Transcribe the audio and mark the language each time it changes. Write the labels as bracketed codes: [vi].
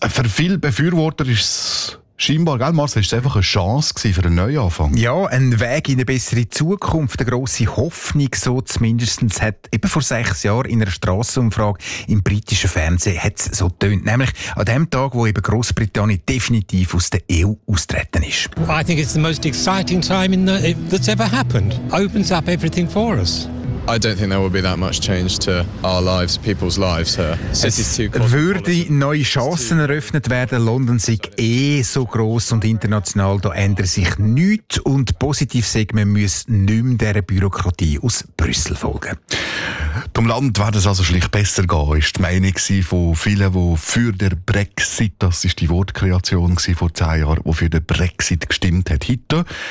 [de] Für viele Befürworter ist es scheinbar, gell, Marcel, war es einfach eine Chance für einen Neuanfang? Ja, ein Weg in eine bessere Zukunft, eine grosse Hoffnung, so zumindest hat eben vor 6 Jahren in einer Strassenumfrage im britischen Fernsehen hat es so getönt. Nämlich an dem Tag, wo eben Großbritannien definitiv aus der EU austreten ist. [en] I think it's the most exciting time that's ever happened. Opens up everything for us. I don't think there will be that much change to our lives, people's lives here. [de] Es würde neue Chancen eröffnet werden. London sei so gross und international, da ändert sich nichts. Und positiv sei, man müsse nicht mehr dieser Bürokratie aus Brüssel folgen. Dem Land wird es also schlicht besser gehen, ist die Meinung von vielen, die für den Brexit, das war die Wortkreation vor 10 Jahren, die für den Brexit gestimmt hat, heute.